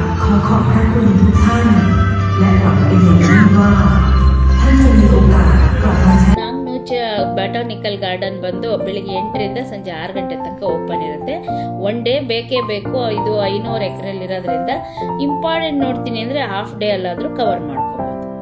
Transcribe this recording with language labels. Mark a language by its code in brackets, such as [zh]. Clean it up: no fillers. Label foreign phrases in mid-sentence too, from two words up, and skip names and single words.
[th] อขอบพระคุณทุกท่านและหวังเป็นอย่างยิ่งว่าท่านจะมีโอกาสกลับมาใช้ [kn] ನಾಗನೂಚ ಬಾಟಾನಿಕಲ್ ಗಾರ್ಡನ್ ಬಂದು ಬೆಳಿಗ್ಗೆ 8ರಿಂದ ಸಂಜೆ 6 ಗಂಟೆ ತನಕ ಓಪನ್ ಇರುತ್ತೆ. [en] one day [kn] ಬೇಕೇ ಬೇಕು. ಇದು 500 ಎಕರೆಯಲ್ಲಿ ಇರೋದ್ರಿಂದ ಇಂಪಾರ್ಟೆಂಟ್ ನೋಡ್ತೀನಿ ಅಂದ್ರೆ [en] half day [kn] ಅಲ್ಲಾದ್ರೂ ಕವರ್ ಮಾಡ್ಕೋಬಹುದು.